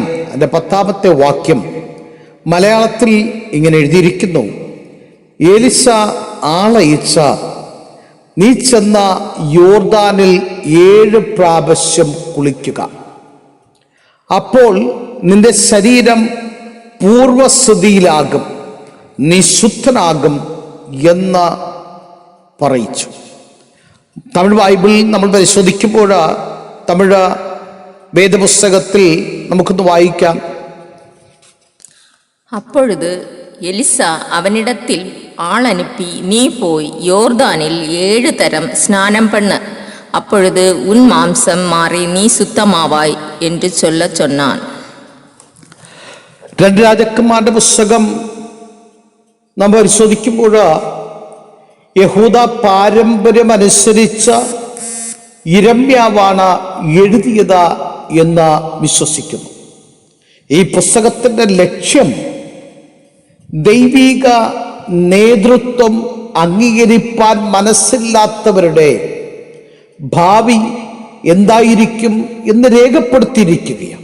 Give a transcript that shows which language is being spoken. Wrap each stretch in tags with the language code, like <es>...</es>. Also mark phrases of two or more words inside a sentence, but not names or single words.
<ml>അതിൻ്റെ 10-ാമത്തെ വാക്യം മലയാളത്തിൽ ഇങ്ങനെ എഴുതിയിരിക്കുന്നു: എലിശ ആളയച്ച നീ ചെന്ന യോർദാനിൽ 7 പ്രാവശ്യം കുളിക്കുക, അപ്പോൾ നിന്റെ ശരീരം പൂർവസ്ഥിതിയിലാകും, നീ ശുദ്ധനാകും എന്ന് പറയിച്ചു. തമിഴ് ബൈബിളിൽ നമ്മൾ പരിശോധിക്കുമ്പോൾ തമിഴ് വേദപുസ്തകത്തിൽ നമുക്കൊന്ന് വായിക്കാം.</ml> <ta>அப்பொழுது எலிசா அவனிடத்தில் ஆள் அனுப்பி, நீ போய் யோர்தானில் 7 தரம் ஸ்நானம் பண்ண, அப்பொழுது உன் மாம்சம் மாறி நீ சுத்தமாவாய் என்று சொன்னான்.</ta> <ml>2 രാജാക്കന്മാരുടെ പുസ്തകം നാം പരിശോധിക്കുമ്പോൾ യഹൂദ പാരമ്പര്യം അനുസരിച്ച യിരെമ്യാവാണ് എഴുതിയത് എന്ന് വിശ്വസിക്കുന്നു. ഈ പുസ്തകത്തിൻ്റെ ലക്ഷ്യം ദൈവിക നേതൃത്വം അംഗീകരിപ്പാൻ മനസ്സില്ലാത്തവരുടെ ഭാവി എന്തായിരിക്കും എന്ന് രേഖപ്പെടുത്തിയിരിക്കുകയാണ്.</ml>